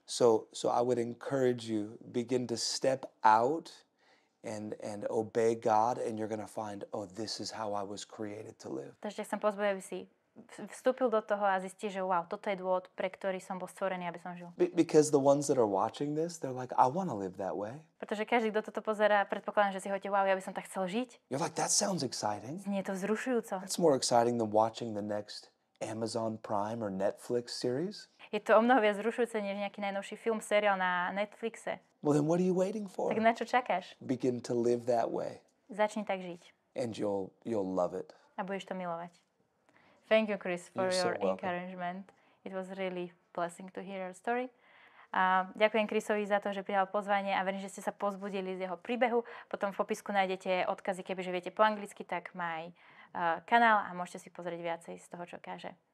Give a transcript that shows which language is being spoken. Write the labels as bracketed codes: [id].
[en] So I would encourage you, begin to step out and obey God, and you're going to find, oh, this is how I was created to live. [sk] Takže chcem pozbudiť, aby si vstúpil do toho a zistíš, že wow, toto je dôvod, pre ktorý som bol stvorený, aby som žil. [en] Because the ones that are watching this, they're like, I want to live that way. [sk] Pretože každý, kto toto pozerá, predpokladám, že si hovoríte, wow, ja by som tak chcel žiť. [en] You're like, that sounds exciting. [sk] Znie to vzrušujúco. [en] That's more exciting than watching the next Amazon Prime or Netflix series. [sk] Je to o mnoho viac vzrušujúce, než nejaký najnovší film, seriál na Netflixe. [en] Well, then what are you waiting for? [sk] Tak na čo čakáš? [en] Begin to live that way, [sk] Začni tak žiť [en] and you'll love it. [sk] a budeš to milovať. [en] Thank you, Chris, for You're so your welcome. encouragement. It was really blessing to hear your story. [sk] A ďakujem Chrisovi za to, že prijal pozvanie a verím, že ste sa pozbudili z jeho príbehu. Potom v popisku nájdete odkazy, kebyže viete po anglicky, tak má aj kanál a môžete si pozrieť viacej z toho, čo káže.